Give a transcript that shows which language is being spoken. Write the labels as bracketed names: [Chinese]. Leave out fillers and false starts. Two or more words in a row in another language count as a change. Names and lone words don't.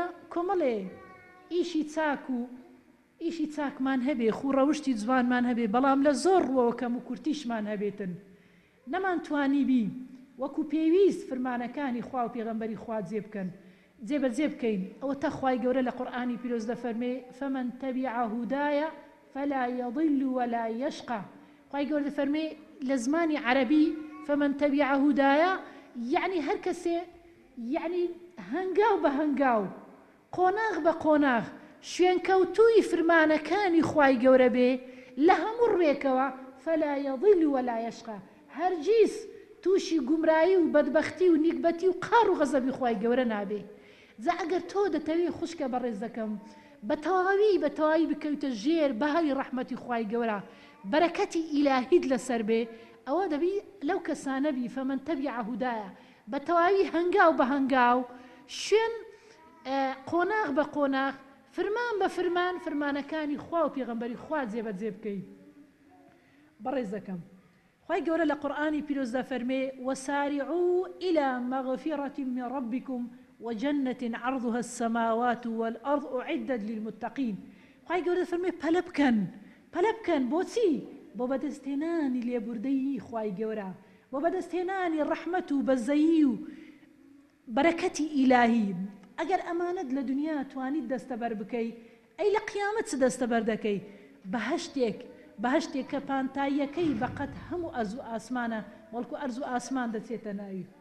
[Central Kurdish] کۆمەڵێ ئیشی چاک و ئیشی چاکمان هەبێ خوڕەوشتی جوانمان هەبێ بەڵام لە زۆر ڕووەوە کەم و کورتیشمان هەبێتن نەمانتوانی بی وەکو پێویست فرمانەکانی خوا و پێغەمبەری خوا جێبکەن جێبەجێ بکەین ئەوە تا خوای گەورە لە قورئانی پیرۆز دەفەرمێ فمن [Arabic] تبع هدايا فلا يضل ولا يشقى [Central Kurdish] خوای گەورە دەفەرمێ لە زمانی عەرەبی [Arabic] فمن تبع هدايا [Central Kurdish] یعنی هەر کەسێ یعنی هەنگاو بە هەنگاو قۆناغ بە قۆناغ شوێنکەوتووی فرمانەکانی خوای گەورە بێ لە هەموو ڕێکەوە [Arabic] فلا يضل ولا يشقى [Central Kurdish] هەرگیز تووشی گومڕایی و بەدبەختی و نیکبەتی و قار و غەزەبی خوای گەورە نابێ. جا ئەگەر تۆ دەتەوێ خوشکە بەڕێز دەکەم بە تەواوی بکەوتە ژێر بەهاری ڕەحمەتی خوای گەورە بەرەکەتی ئیلاهیت لەسەر بێ ئەوە دەبی لەو کەسانە بی [Arabic] فەمەن تەبیع هودایە [Central Kurdish] بە تەواوی هەنگاو بە هەنگاو شوێن قۆناغ بە قۆناغ فرمان بە فرمان فرمانەکانی خوا و پێغەمبەری خوا جێبەجێ بکەی. بەڕێز دەکەم خوای گەورە لە قورئانی پیرۆز دەفەرمێ [Arabic] وسارعوا إلى مغفرة من ربكم وجنة عرضها السماوات والأرض أعدت للمتقين [Central Kurdish] خوای گەورە دەفەرمێ پەلە بکەن بۆچی بۆ بەدەستهێنانی لێبوردەیی خوای گەورە بۆ بەدەستهێنانی ڕەحمەت و بەزەیی و بەرەکەتی ئیلاهی ئەگەر ئەمانەت لە دنیا توانیت دەستەبەر بکەی ئەی لە قیامەت چ دەستەبەر دەکەی بەهەشتێک کە پانتاییەکەی بەقەت هەموو ئەرز و ئاسمانە وەڵکو ئەرز و ئاسمان دەچێتە ناوی.